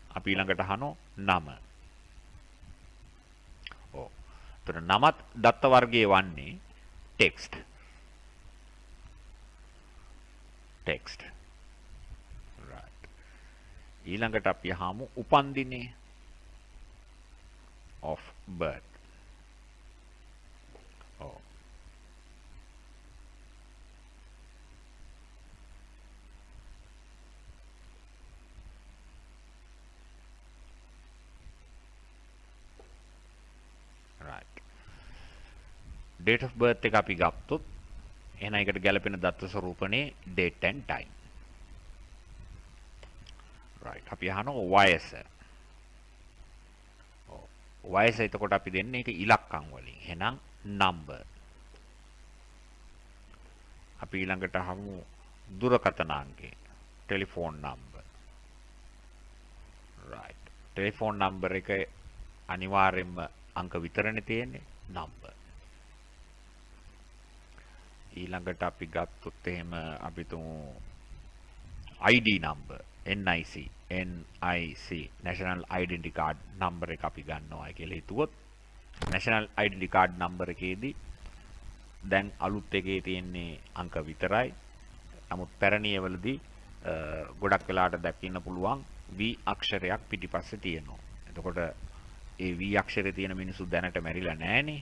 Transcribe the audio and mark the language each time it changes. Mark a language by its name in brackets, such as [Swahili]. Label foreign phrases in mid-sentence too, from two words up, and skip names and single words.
[Sinhala] අපි ඊළඟට අහනවා නම. ඔව්. එතකොට නමත් දත්ත වර්ගයේ වන්නේ text. text. right. ඊළඟට අපි අහමු උපන්දිනේ [English] of birth. oh right. date of birth [Sinhala] එක අපි ගත්තොත් එහෙනම් ඒකට ගැලපෙන දත්ත ස්වරූපනේ [English] date and time. [Sinhala] right. අපි අහනවා වයස. වයස එතකොට අපි දෙන්නේ ඒක ඉලක්කම් වලින්. එහෙනම් number. අපි ඊළඟට අහමු දුරකථන අංකය. [English] telephone number. right. telephone number [Sinhala] එක අනිවාර්යෙන්ම අංක විතරනේ තියෙන්නේ number. ඊළඟට අපි ගත්තොත් එහෙම අපි තුමු [English] ID number NIC national identity card number [Sinhala] එක අපි ගන්නවා කියලා හිතුවොත් [English] national identity card number [Sinhala] එකේදී දැන් අලුත් එකේ තියෙන්නේ අංක විතරයි. නමුත් පැරණි ඒවලදී ගොඩක් වෙලාට දකින්න පුළුවන් V අක්ෂරයක් පිටිපස්සේ තියෙනවා. එතකොට ඒ V අක්ෂරේ තියෙන මිනිස්සු දැනට මැරිලා නැහනේ.